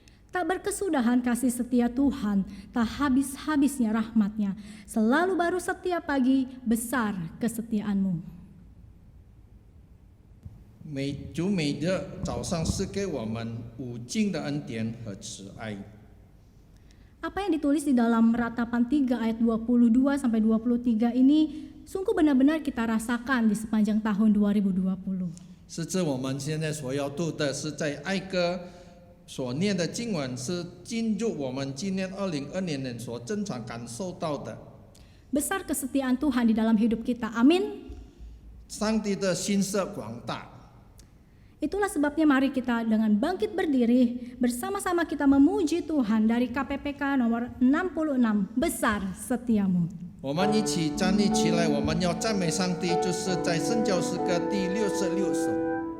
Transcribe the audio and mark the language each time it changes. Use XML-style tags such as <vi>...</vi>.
<id>Tak berkesudahan kasih setia Tuhan, tak habis-habisnya rahmat-Nya. Selalu baru setiap pagi, besar kesetiaan-Mu.</id> <zh>主每日早上是给我们无尽的恩典和慈爱。</zh> <id>Apa yang ditulis di dalam Ratapan 3 ayat 22 sampai 23 ini sungguh benar-benar kita rasakan di sepanjang tahun 2020.</id> <zh>是指我们现在所要读的是在哀歌所念的经文，是进入我们今年2020年所正常感受到的。</zh> <id>Besar kesetiaan Tuhan di dalam hidup kita, amin.</id> <zh>上帝的心色广大。</zh> <id>Itulah sebabnya mari kita dengan bangkit berdiri, bersama-sama kita memuji Tuhan dari KPPK nomor 66, besar setiamu.</id> <zh>我们一起站立起来，我们要赞美上帝，就是在圣教诗歌第66首。</zh>